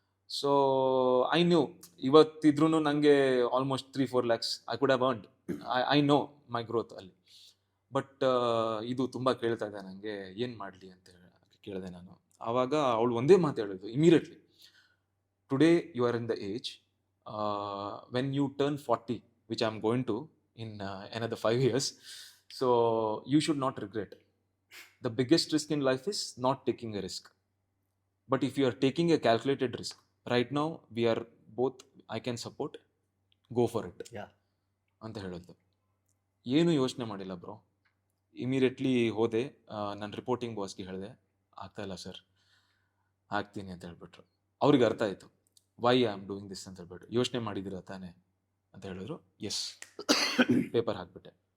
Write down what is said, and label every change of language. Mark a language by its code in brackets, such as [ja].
[en] so I knew [kn] ಇವತ್ತಿದ್ರೂ ನನಗೆ [en] Almost 3-4 lakhs I could have earned. I know my growth [kn] ಅಲ್ಲಿ. But ಇದು ತುಂಬಾ ಕೇಳ್ತಾ ಇದೆ ನನಗೆ, ಏನು ಮಾಡಲಿ ಅಂತ ಕೇಳಿದೆ ನಾನು. ಆವಾಗ ಅವಳು ಒಂದೇ ಮಾತು ಹೇಳಿದ್ದು immediately, [en] Today you are in the age when you turn 40, which I'm going to in another 5 years, so you should not regret. The biggest risk in life is not taking a risk. But if you are taking a calculated risk, right now we are both, I can support, go for it yeah [kn] ಅಂತ ಹೇಳೋದು. ಏನು ಯೋಚನೆ ಮಾಡಿಲ್ಲ bro, immediately ಹೋದೆ, ನನ್ನ reporting ಬಾಸ್ಗೆ ಹೇಳಿದೆ, ಆಗ್ತಾ ಇಲ್ಲ ಸರ್, ಹಾಕ್ತೀನಿ ಅಂತ ಹೇಳ್ಬಿಟ್ರು. ಅವ್ರಿಗೆ ಅರ್ಥ ಆಯಿತು, [en] why I am doing this [kn] ಅಂತ ಹೇಳ್ಬಿಟ್ಟು. ಯೋಚನೆ ಮಾಡಿದ್ದೀರಾ ತಾನೆ ಅಂತ ಹೇಳಿದ್ರು. S, paper ಹಾಕ್ಬಿಟ್ಟೆ.